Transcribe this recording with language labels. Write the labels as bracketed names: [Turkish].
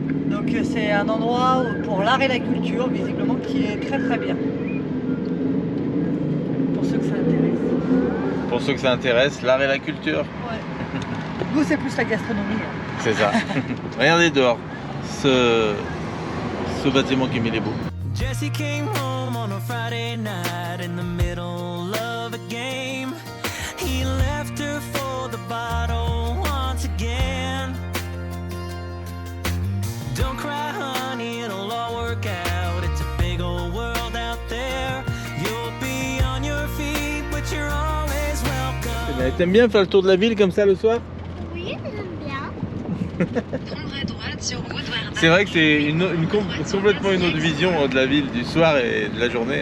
[French] Donc c'est un endroit pour l'art et la culture visiblement qui est très très bien. Pour ceux que ça intéresse. Pour ceux que ça intéresse, l'art et la culture. Ouais. Nous c'est plus la gastronomie. Hein. C'est ça. Regardez dehors, ce bâtiment qui est beau. [English] Jesse came home on a Friday night in the middle of a game. He left her for the bottle once again. Don't cry, honey, it'll all work out. It's a big old world out there. You'll be on your feet, but you're always welcome. [French] T'aimes bien faire le tour de la ville comme ça le soir? Oui, j'aime bien. Prendre à droite sur Woodward. C'est vrai que c'est complètement une autre vision de la ville du soir et de la journée.